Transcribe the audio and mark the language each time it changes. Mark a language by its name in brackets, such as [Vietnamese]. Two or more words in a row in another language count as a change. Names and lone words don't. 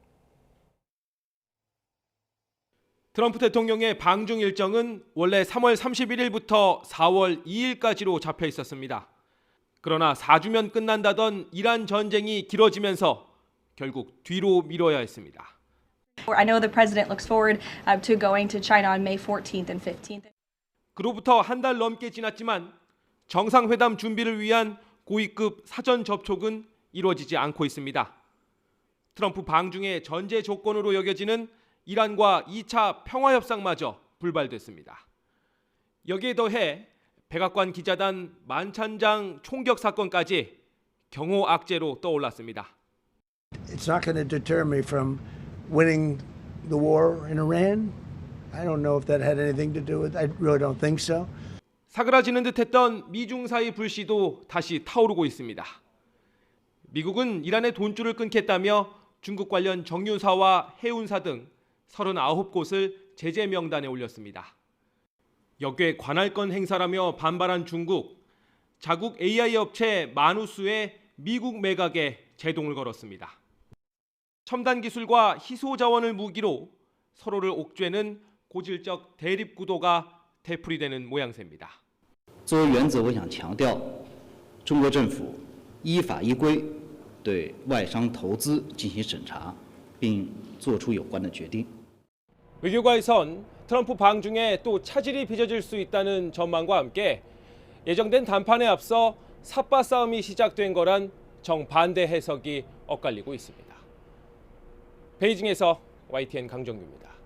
[Korean] 트럼프 대통령의 방중 일정은 원래 3월 31일부터 4월 2일까지로 잡혀 있었습니다. 그러나 4주면 끝난다던 이란 전쟁이 길어지면서 결국 뒤로 미뤄야 했습니다. [English] I know the president looks forward to going to China on May 14th and 15th. [Korean] 그로부터 한 달 넘게 지났지만 정상회담 준비를 위한 고위급 사전 접촉은 이루어지지 않고 있습니다. 트럼프 방중의 전제 조건으로 여겨지는 이란과 2차 평화협상마저 불발됐습니다. 여기에 더해 백악관 기자단 만찬장 총격 사건까지 경호 악재로 떠올랐습니다. [English] It's not going to deter me from winning the war in Iran. I don't know if that had anything to do with it. I really don't think so. [Korean] 사그라지는 듯했던 미중 사이 불씨도 다시 타오르고 있습니다. 미국은 이란의 돈줄을 끊겠다며 중국 관련 정유사와 해운사 등 39곳을 제재 명단에 올렸습니다. 여기에 관할권 행사라며 반발한 중국, 자국 AI 업체 마누스의 미국 매각에 제동을 걸었습니다. 첨단 기술과 희소 자원을 무기로 서로를 옥죄는 고질적 대립 구도가 되풀이되는 모양새입니다. [Chinese] 作为原则，我想强调，中国政府依法依规对外商投资进行审查，并作出有关的决定。 [Korean] 외교가에선 트럼프 방중에 또 차질이 빚어질 수 있다는 전망과 함께 예정된談판에 앞서 삿바 싸움이 시작된 거란 정반대 해석이 엇갈리고 있습니다. 베이징에서 YTN 강정규입니다.